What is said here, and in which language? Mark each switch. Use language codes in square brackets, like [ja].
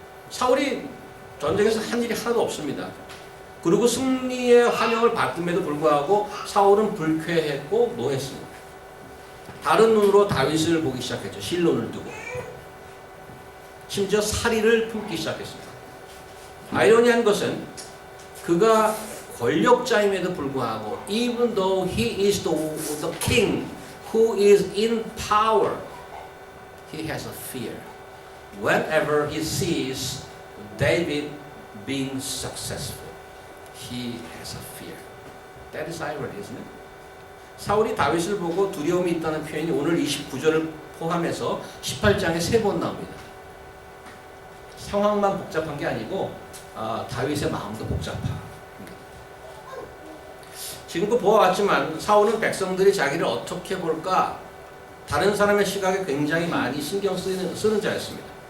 [ko] 사울이 전쟁에서 한 일이 하나도 없습니다. 그리고 승리의 환영을 받음에도 불구하고 사울은 불쾌했고 노했습니다. 다른 눈으로 다윗을 보기 시작했죠. 실론을 두고. 심지어 사리를 품기 시작했습니다. 아이러니한 것은 그가 권력자임에도 불구하고 [en] even though he is the king who is in power, he has a fear. Whenever he sees David being successful, he has a fear. That is irony, isn't it? [ko] 사울이 다윗을 보고 두려움이 있다는 표현이 오늘 29절을 포함해서 18장에 3번 나옵니다. 상황만 복잡한 게 아니고 다윗의 마음도 복잡합니다. 지금도 보아왔지만 사울은 백성들이 자기를 어떻게 볼까 다른 사람의 시각에 굉장히 많이 신경 쓰는 자였습니다.